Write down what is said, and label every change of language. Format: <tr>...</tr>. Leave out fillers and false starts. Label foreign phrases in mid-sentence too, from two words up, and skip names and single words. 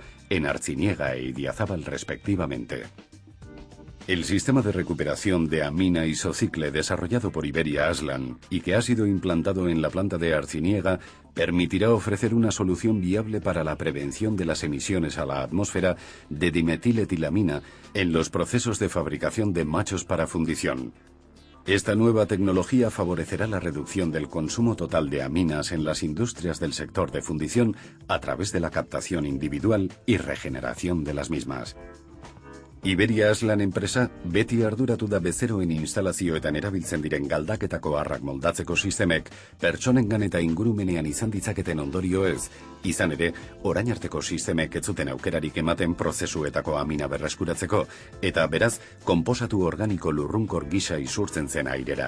<es>en Artziniega e Idiazábal respectivamente. El sistema de recuperación de amina isocicle desarrollado por Iberia Aslan y que ha sido implantado en la planta de Artziniega permitirá ofrecer una solución viable para la prevención de las emisiones a la atmósfera de dimetiletilamina en los procesos de fabricación de machos para fundición. Esta nueva tecnología favorecerá la reducción del consumo total de aminas en las industrias del sector de fundición a través de la captación individual y regeneración de las mismas.</es> <eu>Iberia Aslan enpresa beti arduratu da bezeroen instalazioetan erabiltzen diren galdaketako harrak moldatzeko sistemek pertsonengan eta ingurumenean izan ditzaketen ondorioez, izan ere, orain arteko sistemek ez zuten aukerarik ematen prozesuetako amina berreskuratzeko, eta beraz, konposatu organiko lurrunkor gisa isurtzen zen airera.</eu>